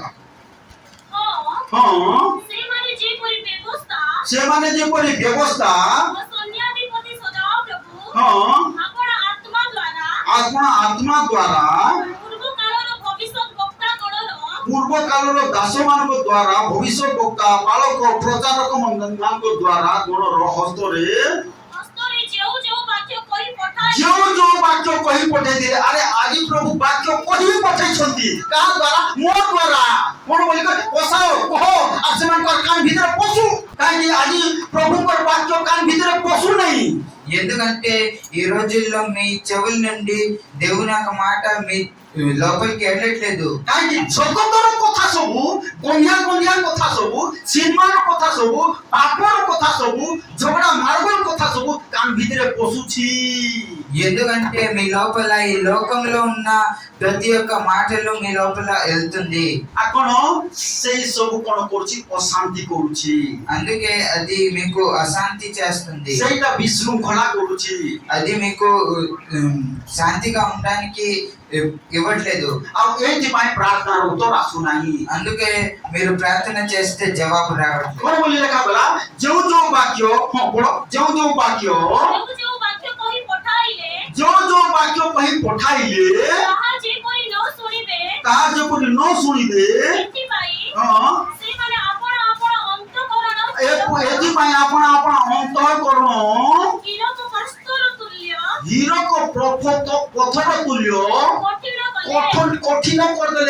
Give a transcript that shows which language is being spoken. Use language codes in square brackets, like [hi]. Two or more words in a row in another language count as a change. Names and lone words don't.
[or] ହଁ, ସେମାନେ ଯେପରି ବ୍ୟବସ୍ଥା ହଁ ଆତ୍ମା ଦ୍ୱାରା ପୂର୍ବ କାଳର ଦାସ ମାନଙ୍କ ଦ୍ୱାରା ଭବିଷ୍ୟତ ବକ୍ତା ବାଳକ ପ୍ରଚାରକ ମାନଙ୍କ ଦ୍ୱାରା ଗଣର ହସ୍ତରେ ଯେଉଁ ବାକ୍ୟ କହି ପଠେଇଥିଲେ। ଆରେ ଆଜି ପ୍ରଭୁ ବାକ୍ୟ କହି ପଠେଇଛନ୍ତି, କାହା ଦ୍ୱାରା? ମୋ ଦ୍ୱାରା। କଣ ବୋଲି ପଶାଅ କହ ଆଉ ସେମାନଙ୍କର କାନ ଭିତରେ ପଶୁ। କାହିଁକି ଆଜି ପ୍ରଭୁଙ୍କର ବାକ୍ୟ କାନ ଭିତରେ ପଶୁ ନାହିଁ? [te] ఎందుకంటే ఈ రోజుల్లో మీ చెవుల నుండి దేవుని యొక్క మాట మీ లోపలికి వెళ్ళట్లేదు. [or] କାହିଁକି? ଜଗତର କଥା ସବୁ, ଗନ୍ଧିଆ କଥା ସବୁ, ସିନେମାର କଥା ସବୁ, ପାପର କଥା ସବୁ, ଝଗଡ଼ା ମାର୍ଗର କଥା ସବୁ କାନ ଭିତରେ ପଶୁଛି। [te] ఎందుకంటే మీ లోపల ఈ లోకంలో ఉన్న ప్రతి ఒక్క మాటలు మీ లోపల వెళ్తుంది. [or] ଆପଣ ସେଇ ସବୁ କଣ କରୁଛି? ଅଶାନ୍ତି କରୁଛି। [te] అందుకే అది మీకు అశాంతి చేస్తుంది, [or] ସେଇଟା ବିଶୃଙ୍ଖଳା କରୁଛି। [te] అది మీకు శాంతిగా ఉండడానికి ఇవ్వట్లేదు. [or] ଆଉ ଏଇଥିପାଇଁ ପ୍ରାର୍ଥନାର ଉତ୍ତର ଆସୁନାହିଁ। [te] అందుకే మీరు ప్రార్థన చేస్తే జవాబు రావట్లేదు. [or] କଣ ବୋଲି ଲେଖା ଗଲା? ଯେଉଁ ବାକ୍ୟ ହଁ ପଢ, ଯେଉଁ ବାକ୍ୟ କହି ପଠାଇଲେ ତାହା ଯେପରି ନ ଶୁଣିବେ, ହଁ ଏଥିପାଇଁ ଆପଣ ଅନ୍ତଃକରଣ ହୀରକ ପଥର ତୁଲ୍ୟ କଠିନ କରିଦେଲେ।